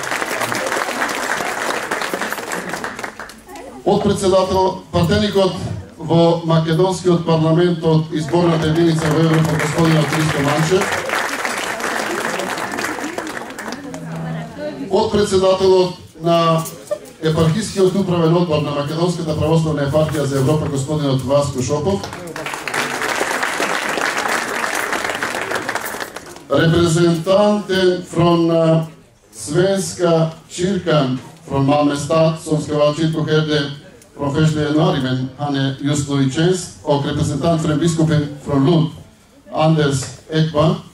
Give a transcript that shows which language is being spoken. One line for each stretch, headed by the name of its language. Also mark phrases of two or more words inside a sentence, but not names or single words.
Macedonian: Партеникот во Македонскиот парламент од изборната единица во Европа, господинот Христо Манчев. Председателот на епархискиот управен одбор на Македонската православна епархија за Европа, господинот Васко Шопов.
Swedish: Representanten från Svenska kyrkan från Malmö stad som ska vara kyrkoherde från 1 januari, men han är just nu i tjänst, och representant för biskopen från Lund, Anders Ekman.